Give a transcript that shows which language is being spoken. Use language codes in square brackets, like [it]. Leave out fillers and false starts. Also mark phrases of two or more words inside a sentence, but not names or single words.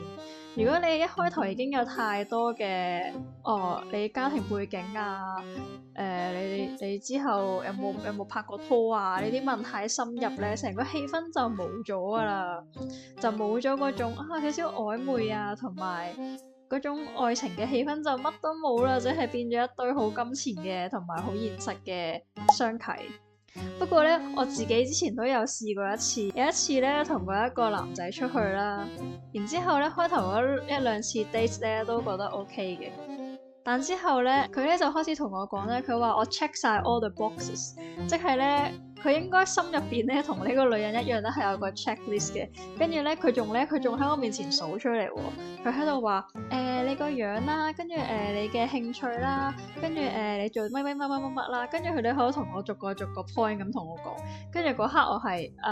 [yue] 如果你一開頭已經有太多嘅你家庭背景啊，你之後有冇拍過拖啊？呢啲問太深入咧，成個氣氛就冇咗噶啦，就冇咗嗰種少少曖昧啊，同埋嗰種愛情嘅氣氛就乜都冇啦，即係變咗一堆好金錢嘅同埋好現實嘅相契。不過咧，我自己之前都有試過一次，有一次咧同過一個男仔出去啦，然之後咧開頭嗰一兩次 date 咧都覺得 OK 嘅，但之後咧佢咧就開始同我講咧，佢話我 check 晒 [en] all the boxes， [yue] 即係咧佢應該心入邊咧同呢個女人一樣咧係有個 checklist 嘅，跟住咧佢仲喺我面前數出嚟喎，佢喺度話你個樣啦，跟住你嘅興趣啦，跟住你做乜啦，跟住佢哋喺度同我逐個 point 咁同我講，跟住嗰刻我係